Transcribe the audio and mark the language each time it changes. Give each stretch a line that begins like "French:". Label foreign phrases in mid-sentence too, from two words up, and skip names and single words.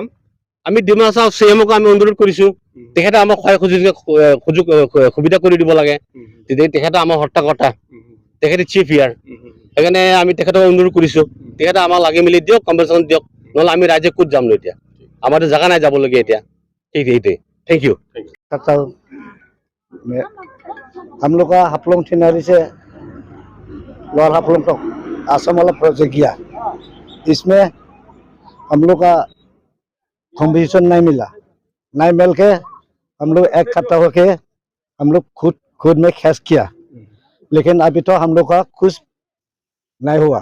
Assamese: আমি ডিমা হাছাওৰ চিএমক আমি অনুৰোধ কৰিছোঁ, তেখেতে আমাক সুবিধা কৰি দিব লাগে। তেতিয়া তেখেতে আমাৰ হৰ্তাকৰ্তা, তেখেতে চিফ ইয়াৰ। সেইকাৰণে আমি তেখেতক অনুৰোধ কৰিছোঁ, তেখেতে আমাক লাগি মেলি দিয়ক, কম্পিটিশ্যন দিয়ক, নহ'লে আমি ৰাইজে ক'ত যাম এতিয়া? আমাৰতো জেগা নাই যাবলগীয়া এতিয়া। সেইটোৱে।
English: thank you.
Hindi: हम लोग का हाफलंग थिनारी से लोअर हाफलंग तक आसाम वाला प्रोजेक्ट किया। इसमें हम लोग का कॉम्पिटिशन नहीं मिल के हम लोग एक इकट्ठा होके हम लोग खुद में खर्च किया, लेकिन अभी तो हम लोग का कुछ नहीं हुआ।